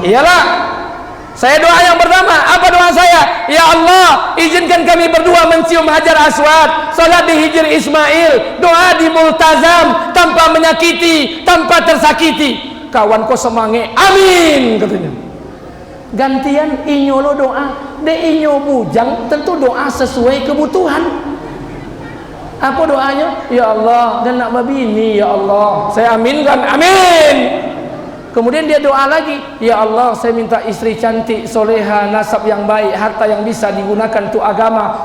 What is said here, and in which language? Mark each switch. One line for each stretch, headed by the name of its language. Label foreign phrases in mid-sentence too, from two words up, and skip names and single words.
Indonesian: Iyalah. Saya doa yang pertama, apa doa saya? Ya Allah, izinkan kami berdua mencium Hajar Aswad, salat di Hijr Ismail, doa di multazam, tanpa menyakiti, tanpa tersakiti. Kawan kau semangat, amin katanya.
Minangkabau: Gantian inyo lo doa, de inyo bujang,
Indonesian: tentu doa sesuai kebutuhan. Apa doanya? Ya Allah, dan nak babi ini, ya Allah. Saya aminkan, amin. Kemudian dia doa lagi, ya Allah saya minta istri cantik, soleha, nasab yang baik, harta yang bisa digunakan untuk agama.